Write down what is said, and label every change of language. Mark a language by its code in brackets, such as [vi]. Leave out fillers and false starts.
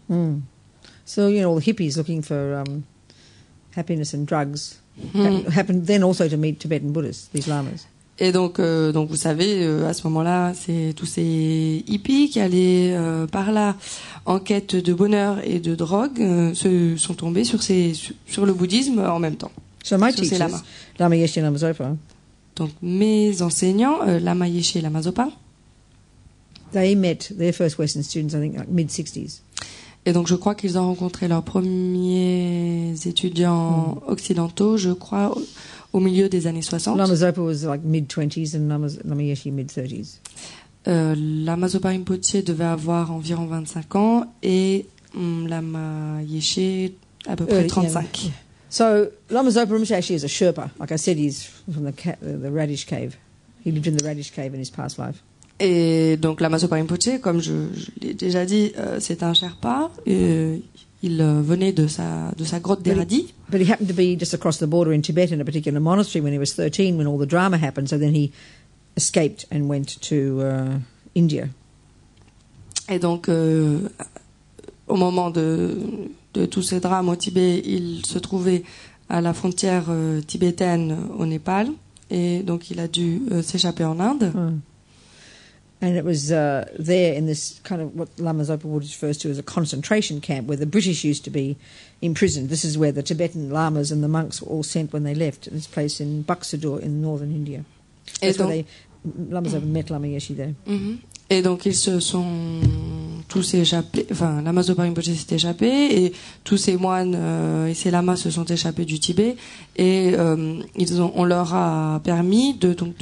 [en] So, all the hippies looking for happiness and drugs happened then also to meet Tibetan Buddhists, these lamas. [fr] Et donc vous savez, à ce moment-là, c'est tous ces hippies qui allaient par là en quête de bonheur et de drogue se sont tombés sur le bouddhisme en même temps. [en] So my teachers, Lama Yeshe and Lama Zopa, [fr] donc mes enseignants, Lama Yeshe et Lama Zopa, [en] they met their first Western students, I think, like mid-60s. [fr] Et donc je crois qu'ils ont rencontré leurs premiers étudiants occidentaux, je crois, au milieu des années 60. [en] Lama Zopa was like mid-20s and Lama Yeshe mid-30s. [fr] Lama Zopa Rinpoche devait avoir environ 25 ans et Lama Yeshe à peu près 35. [en] Yeah. So Lama Zopa Rinpoche actually is a Sherpa. Like I said, he's from the Radish Cave. He lived in the Radish Cave in his past life. [fr] Et donc Lama Zopa Rinpoche, comme je l'ai déjà dit, c'est un Sherpa. Il venait de sa grotte des radis. [en] But he happened to be just across the border in Tibet in a particular monastery when he was 13, when all the drama happened. So then he escaped and went to India. [fr] Et donc, au moment de tous ces drames au Tibet, il se trouvait à la frontière tibétaine au Népal. Et donc, il a dû s'échapper en Inde. [en] And it was there in this kind of what Lama Zopa refers to as a concentration camp, where the British used to be imprisoned. This is where the Tibetan lamas and the monks were all sent when they left. This place in Buxador in northern India. That's where Lama Zopa met Lama Yeshe there. [fr] Et donc ils se sont tous échappés, enfin Lama Zopa Rinpoche s'est échappé et tous ces moines et ces lamas se sont échappés du Tibet et on leur a permis de